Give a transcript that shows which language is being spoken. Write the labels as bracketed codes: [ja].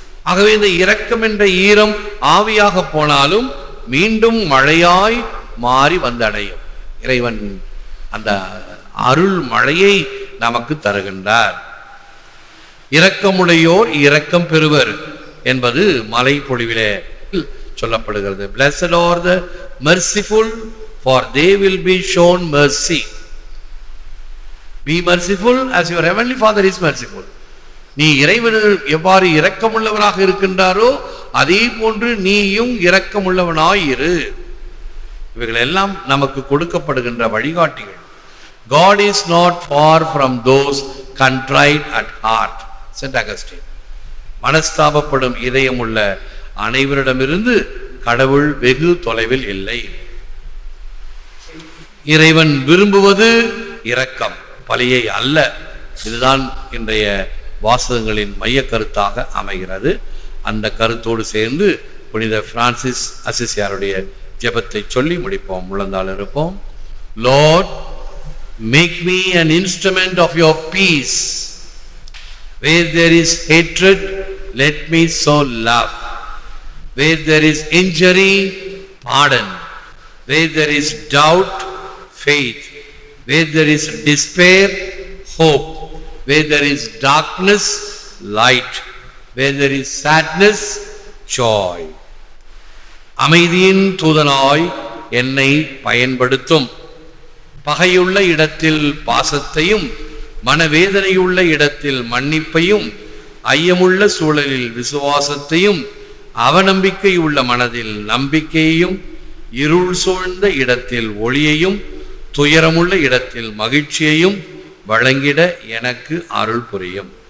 [ta] ஆகவே இந்த இரக்கம் என்ற ஈரம் ஆவியாக போனாலும் மீண்டும் மழையாய் மாறி வந்தடையும். இறைவன் அந்த அருள் மழையை நமக்கு தருகின்றார். இரக்கமுடையோர் இரக்கம் பெறுவர் என்பது மலை பொழிவிலே சொல்லப்படுகிறது. [en] Blessed are the merciful, for they will be shown mercy. Be merciful as your heavenly Father is merciful. [ta] நீ இறைவன் எவ்வாறு இரக்கமுள்ளவராக இருக்கின்றாரோ அதே போன்று நீயும் இரக்கமுள்ளவனாய் இரு. இவைகள் எல்லாம் நமக்கு கொடுக்கப்படுகின்ற வழிகாட்டிகள். [en] God is not far from those contrite at heart. Saint Augustine. [ta] மனஸ்தாபப்படும் இதயம் உள்ள அனைவரிடமிருந்து கடவுள் வெகு தொலைவில் இல்லை. இறைவன் விரும்புவது இரக்கம், பலியை அல்ல. இதுதான் இன்றைய வாசகங்களின் மைய கருத்தாக அமைகிறது. அந்த கருத்தோடு சேர்ந்து புனித பிரான்சிஸ் அசிசியாருடைய ஜெபத்தை சொல்லி முடிப்போம். முழந்தாள் இருப்போம். [en] Lord, make me an instrument of your peace. Where there is hatred, let me sow love. Where there is injury, pardon. Where there is doubt, faith. Where there is despair, hope. Where there is darkness, light. Where there is sadness, joy. [ta] அமைதியின் தூதனாய் என்னை பயன்படுத்தும். பகையுள்ள இடத்தில் பாசத்தையும், மனவேதனையுள்ள இடத்தில் மன்னிப்பையும், ஐயமுள்ள சூழலில் விசுவாசத்தையும், அவநம்பிக்கை உள்ள மனதில் நம்பிக்கையையும், இருள் சூழ்ந்த இடத்தில் ஒளியையும், துயரமுள்ள இடத்தில் மகிழ்ச்சியையும் வழங்கிட எனக்கு அருள் புரியும்.